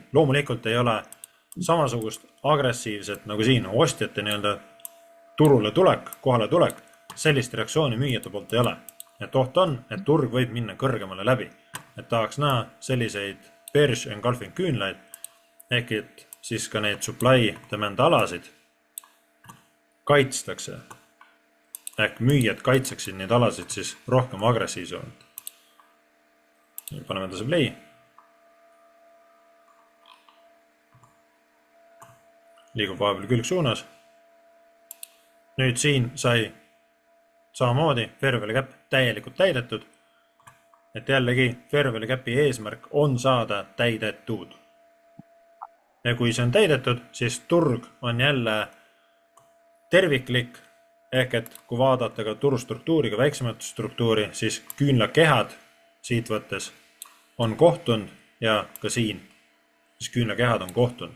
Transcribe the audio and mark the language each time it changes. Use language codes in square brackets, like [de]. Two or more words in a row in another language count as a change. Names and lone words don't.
[et] Loomulikult ei ole samasugust agressiivset nagu siin ostjate nii-öelda turule tulek, kohale tulek. Sellist reaktsiooni müüjate poolt ei ole. Et oht on, et turg võib minna kõrgemale läbi. Et tahaks näha selliseid [en] bearish engulfing [et] küünlaid, ehk et siis ka neid supply demand alasid kaitstakse. Ehk müüjad kaitseksid neid alasid siis rohkem agressiivsemalt. Paneme edasi play. Liigub vahepeal külg suunas. Nüüd siin sai samamoodi [en] fair value cap [et] täielikult täidetud. Et jällegi [en] fair value capi [et] eesmärk on saada täidetud. Ja kui see on täidetud, siis turg on jälle terviklik, ehk et kui vaadata ka turustruktuuri, ka väiksemat struktuuri, siis küünlakehad siit võttes on kohtunud ja ka siin, siis küünlakehad on kohtunud.